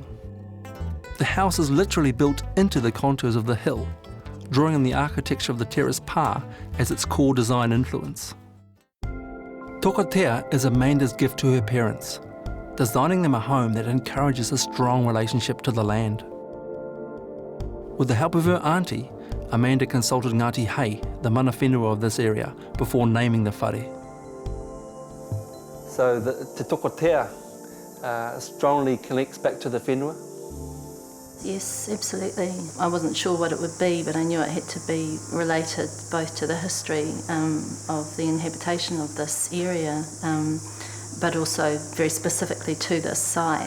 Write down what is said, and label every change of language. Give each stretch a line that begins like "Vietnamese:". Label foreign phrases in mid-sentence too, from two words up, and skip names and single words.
English: The house is literally built into the contours of the hill, drawing on the architecture of the terrace pā as its core design influence. Tokotea is Amanda's gift to her parents, designing them a home that encourages a strong relationship to the land. With the help of her auntie, Amanda consulted Ngāti Hei, the
Māori: mana whenua
English: of this area, before naming the whare. So the Te Tokotea strongly connects back to the whenua? Yes, absolutely. I wasn't sure what it would be, but I knew it had to be related both to the history of the inhabitation of this area, but also very specifically to this site.